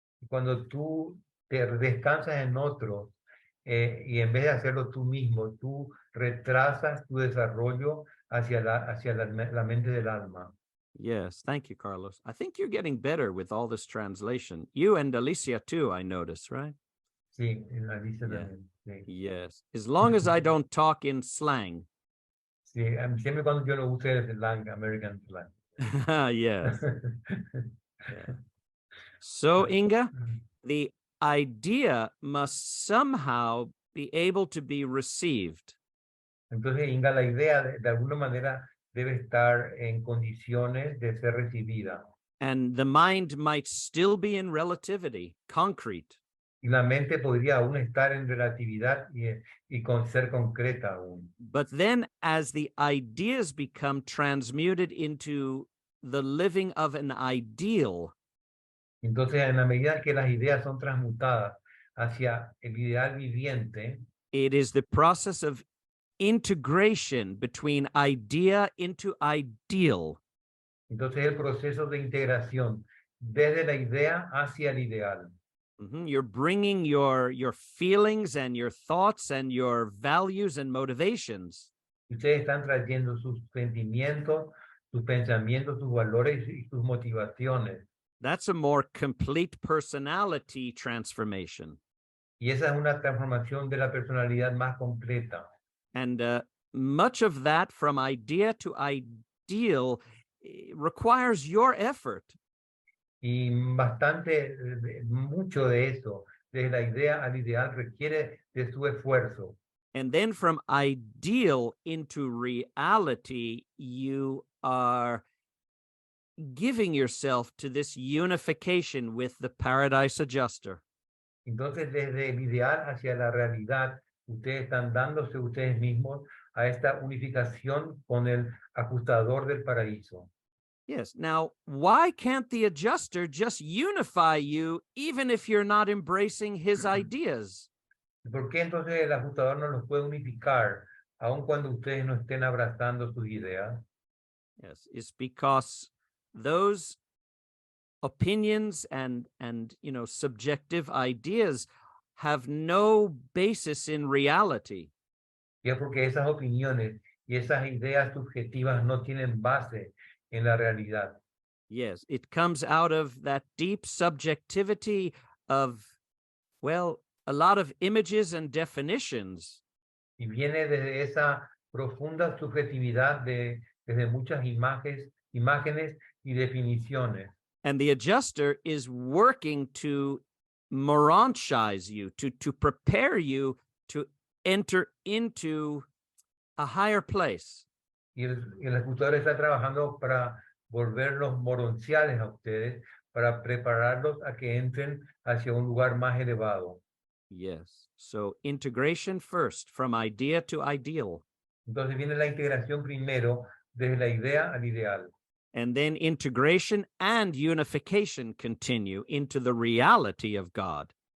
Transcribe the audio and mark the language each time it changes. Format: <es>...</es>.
<es>Cuando tú te descansas en otros y en vez de hacerlo tú mismo, tú retrasas tu desarrollo hacia la mente del alma.</es> <en>Yes, thank you, Carlos. I think you're getting better with all this translation. You and Alicia too, I notice, right?</en> <es>Sí, en Alicia</es> <en>Yeah.</en> <es>también. Sí.</es> <en>Yes, as long as I don't talk in slang.</en> <es>Sí, siempre cuando yo no use el slang, American slang.</es> <en>Yes. Yeah. So, Inga, the idea must somehow be able to be received.</en> <es>Entonces, Inga, la idea de alguna manera debe estar en condiciones de ser recibida.</es> <en>And the mind might still be in relativity, concrete.</en> <es>Y la mente podría aún estar en relatividad y con ser concreta aún.</es> <en>But then, as the ideas become transmuted into the living of an ideal,</en> <es>Entonces, en la medida que las ideas son transmutadas hacia el ideal viviente,</es> <en>it is the process of integration between idea into ideal.</en> <es>entonces el proceso de integración desde la idea hacia el ideal.</es> <en>You're bringing your feelings and your thoughts and your values and motivations.</en> <es>Ustedes están trayendo sus sentimientos, sus pensamientos, sus valores y sus motivaciones.</es> <en>That's a more complete personality transformation.</en> <es>Y esa es una transformación de la personalidad más completa.</es> <en>And much of that from idea to ideal requires your effort.</en> <es>Y bastante, mucho de eso, desde la idea al ideal, requiere de su esfuerzo.</es> <en>And then from ideal into reality, you are giving yourself to this unification with the paradise adjuster.</en> <es>Entonces, desde el ideal hacia la realidad, ustedes están dándose ustedes mismos a esta unificación con el ajustador del paraíso.</es> <en>Yes. Now, why can't the adjuster just unify you even if you're not embracing his ideas?</en> <es>¿Por qué entonces el ajustador no los puede unificar, aun cuando ustedes no estén abrazando sus ideas?</es> <en>Yes, it's because those opinions and subjective ideas have no basis in reality.</en> <es>Y es porque esas opiniones y esas ideas subjetivas no tienen base en la realidad.</es> <en>Yes, it comes out of that deep subjectivity of, well, a lot of images and definitions.</en> <es>Y viene desde esa profunda subjetividad desde muchas imágenes y definiciones.</es> <en>And the adjuster is working to moronchize you, to prepare you to enter into a higher place.</en> <es>Y el ajustador está trabajando para volverlos moronciales a ustedes, para prepararlos a que entren hacia un lugar más elevado.</es> <en>Yes. So integration first, from idea to ideal.</en> <es>Entonces viene la integración primero, desde la idea al ideal.</es> <en>And then integration and unification continue into the reality of God.</en>